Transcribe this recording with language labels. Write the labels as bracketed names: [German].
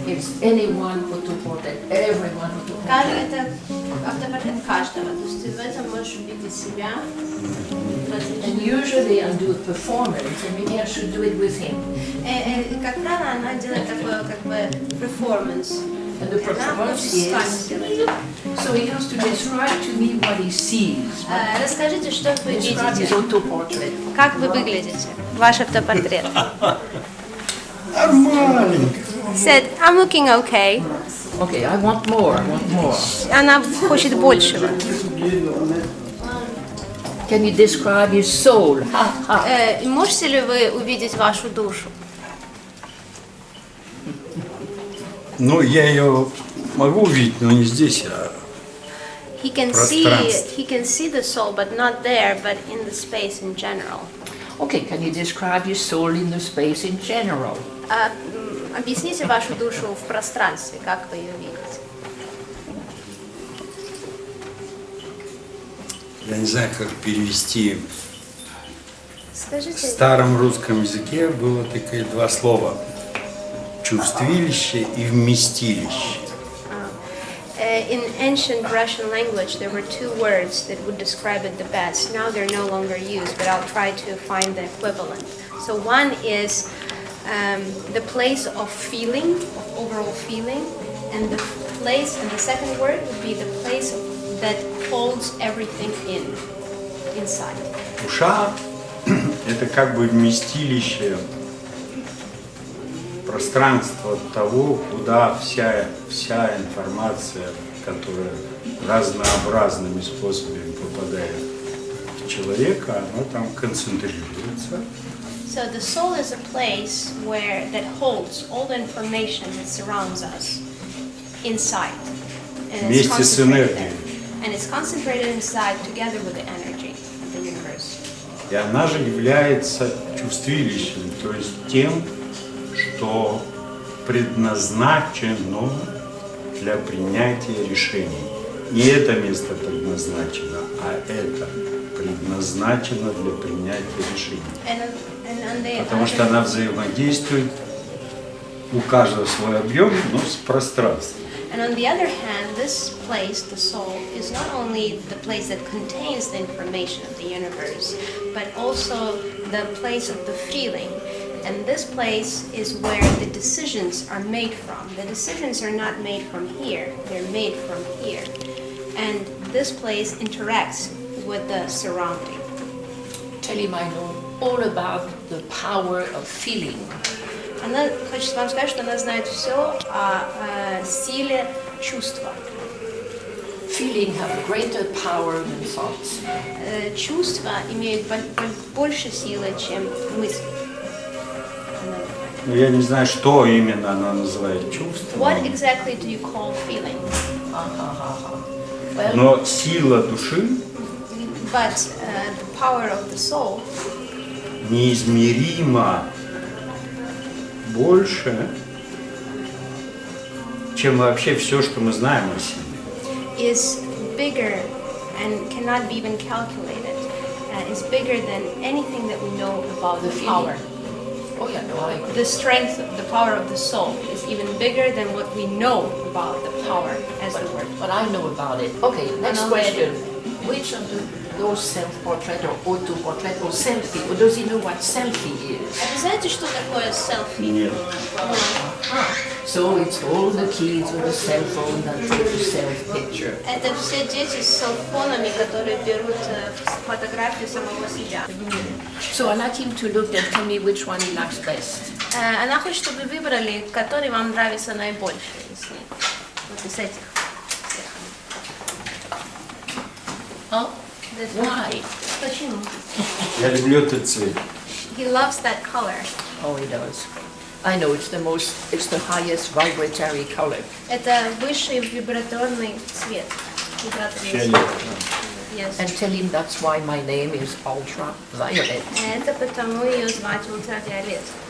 [English] It's anyone auto-portrait, everyone auto-portrait. [Russian] Это автопортрет каждого. То есть ты в этом можешь увидеть себя. [English] And usually I do a performance, and maybe I should do it with him. [Russian] Как правило, она делает такое как бы performance. [English] And the performance is, so he has to describe to me what he sees. [Russian] Расскажите, что вы [English] Describe his [Russian] видите. [English] auto-portrait. [Russian] Как вы выглядите? Ваш автопортрет. Нормально. [English] Said, I'm looking okay. Okay, I want more, [Russian] Она хочет большего. [English] Can you describe his soul? [Russian] Можете ли вы увидеть вашу душу? Ну, я ее могу увидеть, но не здесь, а [English] He can see the soul, but not there, but in the space in general. Okay, can you describe his soul in the space in general? [Russian] Объясните вашу душу в пространстве, как вы ее видите. я не знаю, как перевести. В Скажите, старом русском языке было такие два слова: чувствилище и вместилище. [English] in ancient Russian language, there were two words that would describe it the best. Now they're no longer used, but I'll try to find the equivalent. So one is the place of feeling, of overall feeling, and the second word would be the place that holds everything inside. [Russian] Душа – это как бы вместилище, пространство того, куда вся информация, которая разнообразными способами попадает в человека, она там концентрируется. [English] So the soul is a place that holds all the information that surrounds us inside. And it's [Russian] Вместе с [English] concentrated [Russian] энергией. [English] there. And it's concentrated inside together with the energy of the universe. [Russian] И она же является чувствилищем, то есть тем, что предназначено для принятия решений. Не это место предназначено, а это предназначено для принятия решений. Потому что она взаимодействует, у каждого свой объем, но с пространством. [English] And on the other hand, this place, the soul, is not only the place that contains the information of the universe, but also the place of the feeling. And this place is where the decisions are made from. The decisions are not made from here, they're made from here. And this place interacts with the surrounding. Tell him I know all about the power of feeling. [Russian] Она хочет вам сказать, что она знает все о силе чувства. [English] Feeling have greater power than thoughts. [Russian] Чувства имеют больше силы, чем мысли. Но я не знаю, что именно она называет чувством. [English] What exactly do you call feeling? Well, [Russian] Но сила души [English] But the power of the soul [Russian] неизмеримо больше, чем вообще все, что мы знаем о себе. [English] is bigger and cannot be even calculated. Is bigger than anything that we know about the power. oh yeah, no, I agree. The strength, the power of the soul is even bigger than what we know about the power as the word. But I know about it. Okay, next know question. Which of those self-portrait or auto-portrait or selfie, or does he know what selfie is? [Russian] Вы знаете, что такое селфи? Нет. Ah, [English] So it's all the kids with a cell phone that take a self-picture. [Russian] Это все дети с селфонами, которые берут фотографию самого себя. [English] So I like him to look and tell me which one he likes best. [Russian] Она хочет, чтобы вы выбрали, который вам нравится наибольше из них. Вот из этих. [English] Oh, why? [Russian] Почему? Я люблю этот цвет. [English] He loves that color. Oh, he does. I know it's the highest vibratory color. [Russian] Это высший вибраторный цвет. Вибраторный цвет. Фиолет. [English] Yes. And tell him that's why my name is UltraViolet. [Russian] Это потому ее звать UltraViolet.